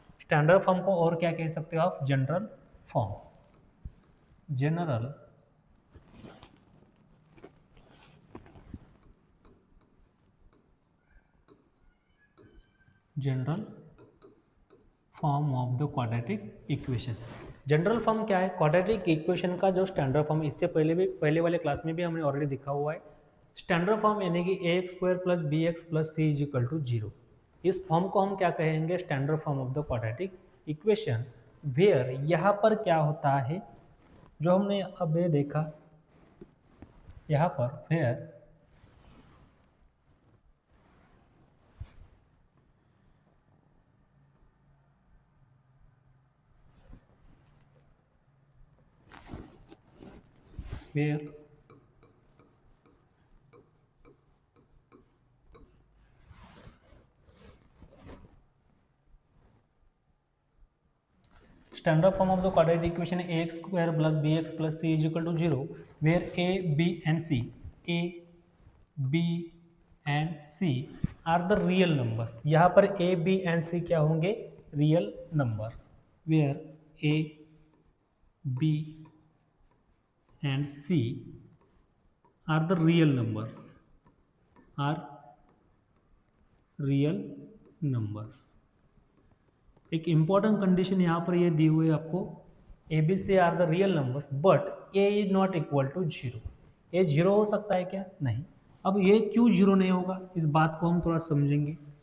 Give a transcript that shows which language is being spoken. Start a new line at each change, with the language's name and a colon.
English: standard form
Hindi: को और क्या कह सकते हो आप?
English: General form. General general form of the quadratic equation. General form
Hindi: क्या है? क्वाड्रेटिक इक्वेशन का जो स्टैंडर्ड फॉर्म, इससे पहले भी पहले वाले क्लास में भी हमने ऑलरेडी देखा हुआ है।
English: standard form
Hindi: यानी कि
English: A x square plus b x plus c is equal to zero.
Hindi: इस फॉर्म को हम क्या कहेंगे?
English: Standard form of the quadratic equation.
Hindi: Where यहाँ पर क्या होता है जो हमने अब ये देखा, यहाँ पर where
English: Where standard form of the quadratic equation ax square plus bx plus c is equal to 0 where a b and c a b and c are the real numbers।
Hindi: यहाँ पर a b and c क्या होंगे?
English: Real numbers. where a b and c are the real numbers, are real numbers। एक important condition
Hindi: यहाँ पर ये दी हुई है आपको,
English: A b c are the real numbers but a is not equal to zero.
Hindi: A zero हो सकता है क्या? नहीं। अब ये क्यों जीरो नहीं होगा, इस बात को हम थोड़ा समझेंगे।